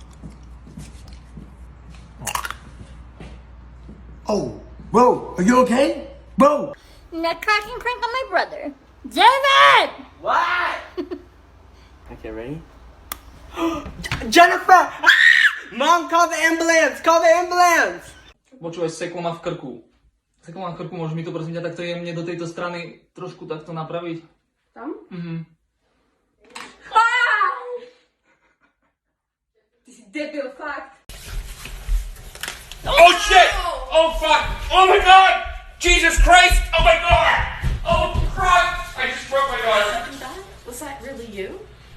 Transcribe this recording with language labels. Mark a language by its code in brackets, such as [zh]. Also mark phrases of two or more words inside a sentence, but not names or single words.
[en] Oh, bro, are you okay? Bro! Neck cracking crank on my brother. David! What? Okay, ready? Jennifer! Ah! Mom, call the ambulance! Call the ambulance! [sk] Počúvaj, seklo ma v krku. Seklo ma v krku, môžeš mi to prosím ťa takto jemne do tejto strany trošku takto napraviť? Tam? Mhm. Ty si debil, fakt. [en] Oh shit! Oh fuck! Oh my god! Jesus Christ! Oh my god! Oh Christ! I just broke my daughter. Was that really you?